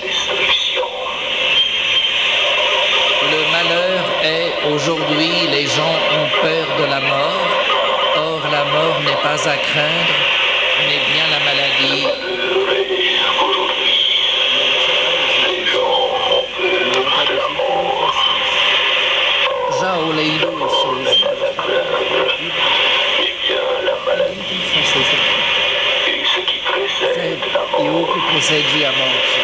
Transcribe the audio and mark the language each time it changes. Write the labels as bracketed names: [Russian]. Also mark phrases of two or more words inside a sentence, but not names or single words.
[French] Le malheur est, aujourd'hui, les gens ont peur de la mort. Or, la mort n'est pas à craindre, mais bien la maladie. [Portuguese] Já olhei isso. E o que precedia a morte.